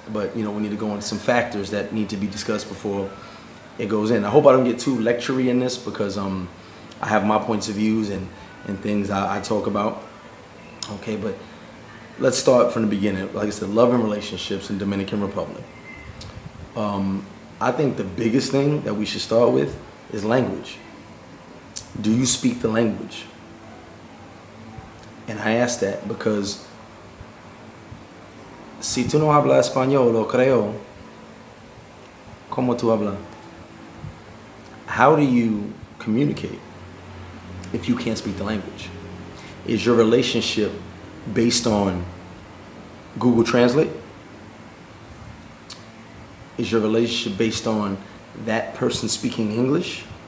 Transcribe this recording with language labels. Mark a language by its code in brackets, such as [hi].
[en] But we need to go into some factors that need to be discussed before it goes in. I hope I don't get too lectury in this, because I have my points of views and things I talk about. Okay, but let's start from the beginning. Like I said, love and relationships in Dominican Republic. I think the biggest thing that we should start with is language. Do you speak the language? And I ask that because [es] si tú no hablas español o creol, ¿cómo tú hablas? [en] How do you communicate if you can't speak the language? Is your relationship based on Google Translate? Is your relationship based on that person speaking English?